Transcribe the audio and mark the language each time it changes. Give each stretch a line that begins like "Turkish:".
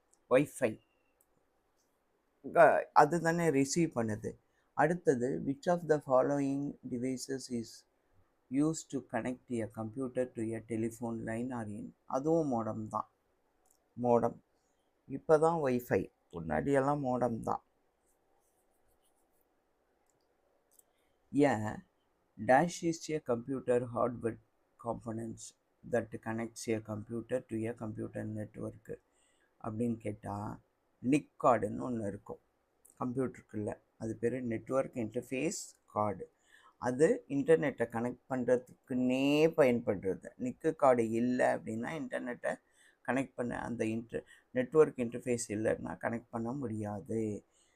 Tamil: Wifi அது தானே receive பண்ணுது.
English: அடுத்தது, which of the following devices is use to connect a computer to a telephone line or in.
Tamil: அதுவும் modem தான். Modem இப்போ தான் ஒய்ஃபை, முன்னாடியெல்லாம் மோடம் தான்.
English: A dash is a computer hardware components that connects a computer to a computer network.
Tamil: அப்படின்னு கேட்டால் நிக் கார்டுன்னு ஒன்று இருக்கும் கம்ப்யூட்டருக்குள்ள, அது பேர் நெட்வொர்க் இன்டர்ஃபேஸ் கார்டு. அது இன்டர்நெட்டை கனெக்ட் பண்ணுறதுக்குன்னே பயன்படுறது. நிக்கு கார்டு இல்லை அப்படின்னா இன்டர்நெட்டை கனெக்ட் பண்ண அந்த நெட்வொர்க் இன்டர்ஃபேஸ் இல்லைன்னா கனெக்ட் பண்ண முடியாது.